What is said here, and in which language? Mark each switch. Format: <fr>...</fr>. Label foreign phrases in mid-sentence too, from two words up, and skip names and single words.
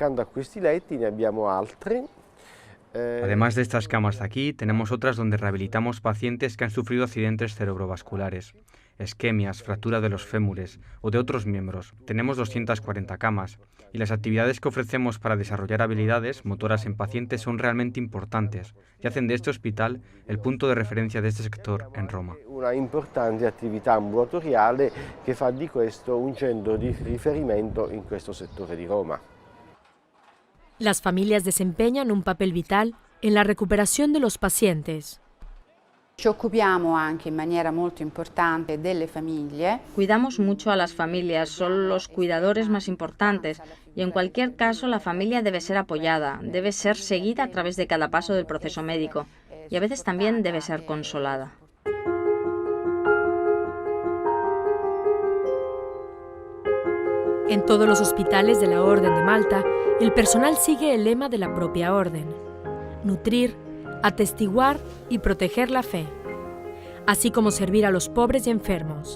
<es>Además de estas camas de aquí, tenemos otras donde rehabilitamos pacientes que han sufrido accidentes cerebrovasculares, isquemias, fractura de los fémures o de otros miembros. Tenemos 240 camas y las actividades que ofrecemos para desarrollar habilidades motoras en pacientes son realmente importantes y hacen de este hospital el punto de referencia de este sector en Roma.</es> <it>Una importante attività ambulatoriale che fa di questo un centro di riferimento in questo settore di Roma.</it> <es>Las familias desempeñan un papel vital en la recuperación de los pacientes.</es> <it>Ci occupiamo anche in maniera molto importante delle famiglie.</it> <es>Cuidamos mucho a las familias, son los cuidadores más importantes y en cualquier caso la familia debe ser apoyada, debe ser seguida a través de cada paso del proceso médico y a veces también debe ser consolada. En todos los hospitales de la Orden de Malta, el personal sigue el lema de la propia orden: nutrir, atestiguar y proteger la fe, así como servir a los pobres y enfermos.</es>